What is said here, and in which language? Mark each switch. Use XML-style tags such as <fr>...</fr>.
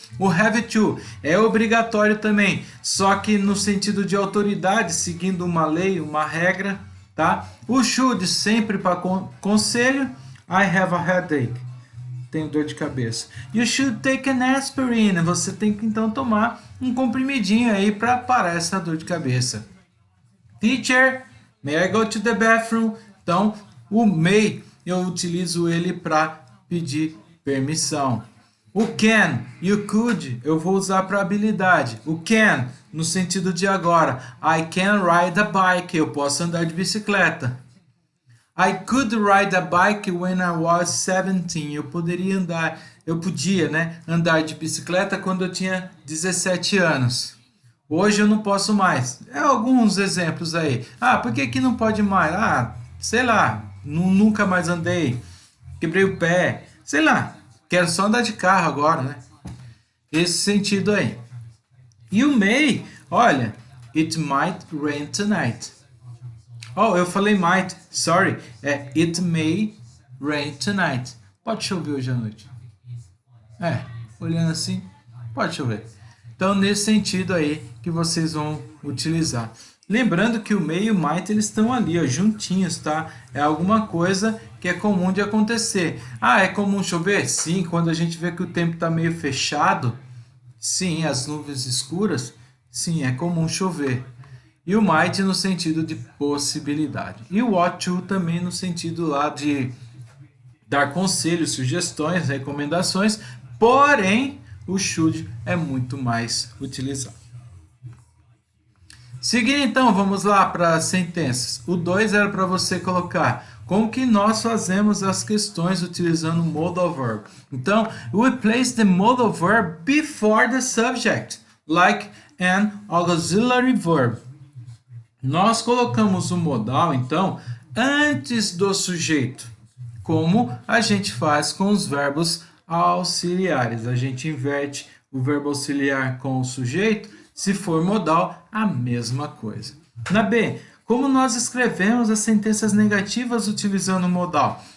<pt>O have to é obrigatório também, só que no sentido de autoridade, seguindo uma lei, uma regra. Tá? O should sempre para conselho.</pt> <en>I have a headache.</en> <pt>Tenho dor de cabeça.</pt> <en>You should take an aspirin.</en> <pt>Você tem que então tomar um comprimidinho aí para parar essa dor de cabeça.</pt> <en>Teacher, may I go to the bathroom?</en> <pt>Então, o may eu utilizo ele para pedir permissão. O can e o could eu vou usar para habilidade. O can no sentido de agora.</pt> <en>I can ride a bike.</en> <pt>Eu posso andar de bicicleta.</pt> <en>I could ride a bike when I was 17.</en> <pt>Eu podia, né, andar de bicicleta quando eu tinha 17 anos. Hoje eu não posso mais. É alguns exemplos aí. Ah, por que não pode mais? Ah, sei lá, nunca mais andei. Quebrei o pé. Sei lá. Quero só andar de carro agora, né? Esse sentido aí. E o may, olha,</pt> <en>it might rain tonight. Oh,</en> <pt>eu falei</pt> <en>might, sorry. É it may rain tonight.</en> <pt>Pode chover hoje à noite. Olhando assim, pode chover. Então, nesse sentido aí que vocês vão utilizar. Lembrando que o may e o might, eles estão ali, ó, juntinhos, tá? É alguma coisa que é comum de acontecer. Ah, é comum chover? Sim, quando a gente vê que o tempo está meio fechado, sim, as nuvens escuras, sim, é comum chover. E o might no sentido de possibilidade. E o ought to também no sentido lá de dar conselhos, sugestões, recomendações, porém o should é muito mais utilizado. Seguindo então, vamos lá para as sentenças. O 2 era para você colocar como que nós fazemos as questões utilizando o modal verb.</pt> <en>Então, we place the modal verb before the subject, like an auxiliary verb.</en> <pt>Nós colocamos o modal, então, antes do sujeito, como a gente faz com os verbos auxiliares. A gente inverte o verbo auxiliar com o sujeito. Se for modal, a mesma coisa. Na B, como nós escrevemos as sentenças negativas utilizando o modal?</pt>